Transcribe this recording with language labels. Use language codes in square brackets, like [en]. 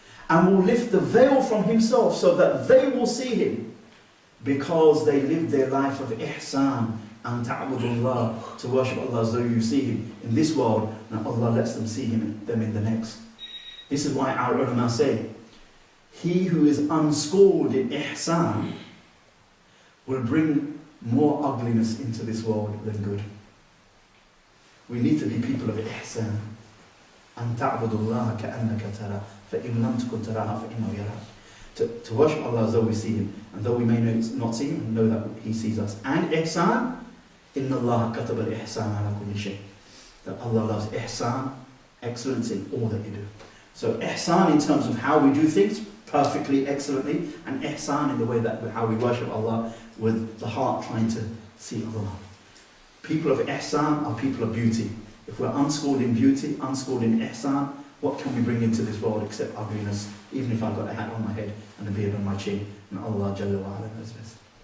[en] and will lift the veil from Himself so that they will see Him, because they live their life of ihsan and ta'budullah, to worship Allah as though you see Him in this world, and Allah lets them see them in the next. This is why our ulama say, he who is unschooled in ihsan will bring more ugliness into this world than good. We need to be people of ihsan. [ar] أن تعبد الله كأنك ترى فإن لم تكن تراها فإنه يراك. [en] To worship Allah as though we see Him, and though we may not see Him, know that He sees us. And ihsan, [ar] إن الله كتب الإحسان على كل شيء. [en] That Allah loves ihsan, excellence in all that you do. So ihsan in terms of how we do things perfectly, excellently, and ihsan in the way that how we worship Allah with the heart trying to see Allah. People of ihsan are people of beauty. If we're unschooled in beauty, unschooled in ihsan, what can we bring into this world except ugliness, even if I've got a hat on my head and a beard on my chin, and Allah Jalla wa Ala knows best.